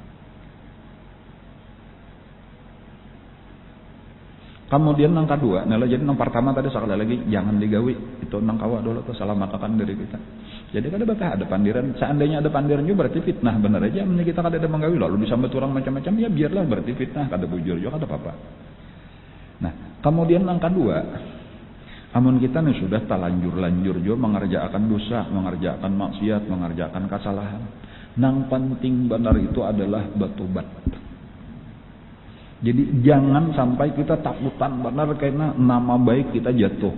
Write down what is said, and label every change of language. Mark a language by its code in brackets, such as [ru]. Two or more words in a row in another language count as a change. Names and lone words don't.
[bjn] Kemudian nang kedua, nah jadi nang pertama tadi sekali lagi jangan digawi. Itu nang kawa dulu tuh selamatkan diri kita. Jadi kada bakal ada pandiran. Seandainya ada pandiran juga berarti fitnah benar aja. Amunnya kita kada ada menggawi lalu disambut orang macam-macam ya biarlah berarti fitnah, kada bujur juga kada apa-apa. [id] Nah, kemudian yang kedua, amun kita nih sudah terlanjur juga mengerjakan dosa, mengerjakan maksiat, mengerjakan kesalahan. Nang penting benar itu adalah bertobat. Jadi jangan sampai kita takutan benar karena nama baik kita jatuh.